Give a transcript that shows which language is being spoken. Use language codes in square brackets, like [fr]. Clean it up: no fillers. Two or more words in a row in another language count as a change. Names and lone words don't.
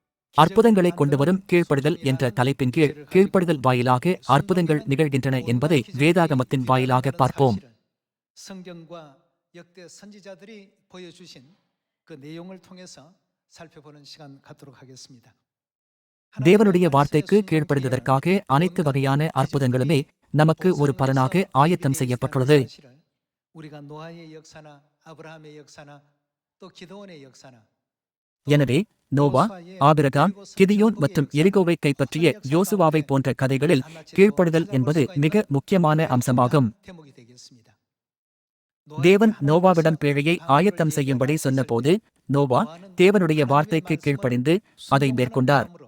[ta] அற்புதங்களை கொண்டுவரும் கீழ்ப்படிதல் என்ற தலைப்பின் கீழ் கீழ்ப்படிதல் வாயிலாக அற்புதங்கள் நிகழ்கின்றன என்பதை வேதாகமத்தின் வாயிலாக பார்ப்போம். [ko] 성경과 역대 선지자들이 보여주신 그 내용을 통해서 살펴보는 시간 갖도록 하겠습니다. [ta] தேவனுடைய வார்த்தைக்கு கீழ்ப்படிந்ததற்காக அனைத்து வகையான அற்புதங்களுமே நமக்கு ஒரு பலனாக ஆயத்தம் செய்யப்பட்டுள்ளது. [ko] 우리가 노아의 역사나 아브라함의 역사나 또 기드온의 역사나 [ta] எனவே நோவா, ஆபிரகாம், கிதியோன் மற்றும் எரிகோவை கைப்பற்றிய யோசுவாவை போன்ற கதைகளில் கீழ்ப்படிதல் என்பது மிக முக்கியமான அம்சமாகும். தேவன் நோவாவிடம் பேழையை ஆயத்தம் செய்யும்படி சொன்னபோது நோவா தேவனுடைய வார்த்தைக்கு கீழ்ப்படிந்து அதை மேற்கொண்டார்.